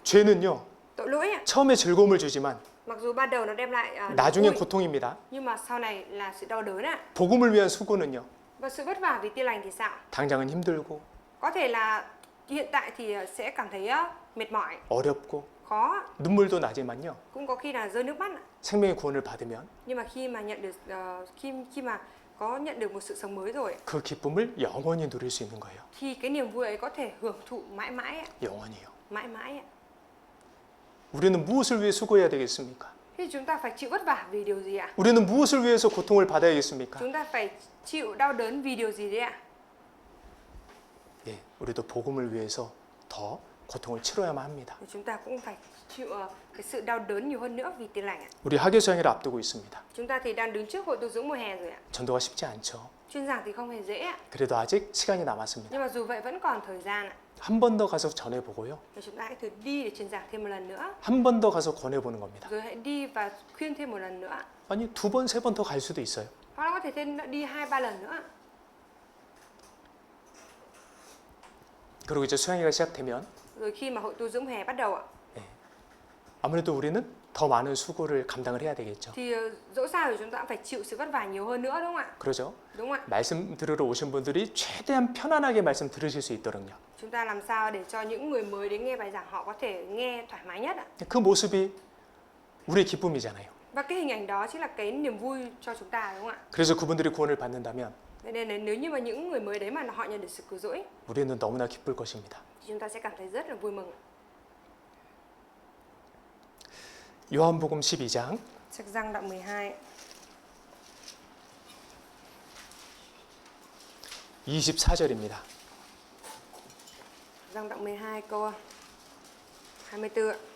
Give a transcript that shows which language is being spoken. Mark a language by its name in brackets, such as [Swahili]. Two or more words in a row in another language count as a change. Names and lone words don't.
[Korean] 죄는요, [Vietnamese] Tội lỗi ạ. [Korean] 처음에 즐거움을 주지만 [Vietnamese] Mặc dù ban đầu nó đem lại [Korean] 나중엔 [Vietnamese] vui, [Korean] 고통입니다. [Vietnamese] nhưng mà sau này là sự đau đớn ạ. [Korean] 복음을 위한 수고는요, [Vietnamese] Và sự vất vả vì tin lành thì sao? [Korean] 당장은 힘들고 [Vietnamese] Có thể là hiện tại thì sẽ cảm thấy mệt mỏi, [Korean] 어렵고 [Vietnamese] khó, [Korean] 눈물도 나지만요, [Vietnamese] cũng có khi là rơi nước mắt ạ. [Korean] 생명의 구원을 받으면 [Vietnamese] Nhưng mà khi mà nhận được khi mà có nhận được một sự sống mới rồi [Korean] 그 기쁨을 영원히 누릴 수 있는 거예요. [Vietnamese] thì cái niềm vui ấy có thể hưởng thụ mãi mãi ạ. [Korean] 영원히요. [Vietnamese] Mãi mãi ạ. [Korean] 우리는 무엇을 위해 수고해야 되겠습니까? [Vietnamese] Thì chúng ta phải chịu vất vả vì điều gì ạ? [Korean] 우리는 무엇을 위해서 고통을 받아야겠습니까? [Vietnamese] Chúng ta phải chịu đau đớn vì điều gì đấy ạ? [Korean] 예, 우리도 복음을 위해서 더 고통을 치러야만 합니다. [Vietnamese] Thì chúng ta cũng phải chịu cái sự đau đớn nhiều hơn nữa vì tin lành ạ. [Korean] 우리 학예 수양회를 앞두고 있습니다. [Vietnamese] Chúng ta thì đang đứng trước hội tu dưỡng mùa hè rồi ạ. [Korean] 전도가 쉽지 않죠. [Vietnamese] Chuyên giảng thì không hề dễ ạ. [Korean] 그래도 아직 시간이 남았습니다. [Vietnamese] Nhưng mà dù vậy vẫn còn thời gian ạ. [Korean] 한 번 더 가서 전해보고요. [Vietnamese] Thì chúng ta hãy thử đi để truyền giảng thêm một lần nữa. [Korean] 한 번 더 가서 권해보는 겁니다. [Vietnamese] Rồi hãy đi và khuyên thêm một lần nữa. [Korean] 아니, 두 번, 세 번 더 갈 수도 있어요. [Vietnamese] Hoặc là có thể thêm đi 2-3 lần nữa. [Korean] 그리고 이제 수양회가 시작되면 [Vietnamese] Rồi khi mà hội tu dưỡng mùa hè bắt đầu ạ, [Korean] 아무래도 우리는 더 많은 수고를 감당을 해야 되겠죠. [Vietnamese] thì dẫu sao thì chúng ta cũng phải chịu sự vất vả nhiều hơn nữa, đúng không ạ? [Korean] 그러죠? [Vietnamese] Đúng không ạ? [Korean] 말씀 들으러 오신 분들이 최대한 편안하게 말씀 들으실 수 있도록요. [Vietnamese] Chúng ta làm sao để cho những người mới đến nghe bài giảng họ có thể nghe thoải mái nhất ạ? [Korean] 그 모습이 우리의 기쁨이잖아요. [Vietnamese] Và cái hình ảnh đó chính là cái niềm vui cho chúng ta, đúng không ạ? [Korean] 그래서 그분들이 구원을 받는다면 [Vietnamese] Thế nên là nếu như mà những người mới đấy mà họ nhận được sự cứu rỗi [Korean] 우리는 너무나 기쁠 것입니다. [Vietnamese] thì chúng ta sẽ cảm thấy rất là vui mừng. [Korean] 요한복음 12장 [Vietnamese] Sách Giăng đoạn 12 [Korean] 24절입니다. [Vietnamese] Giăng đoạn 12 câu 24 ạ.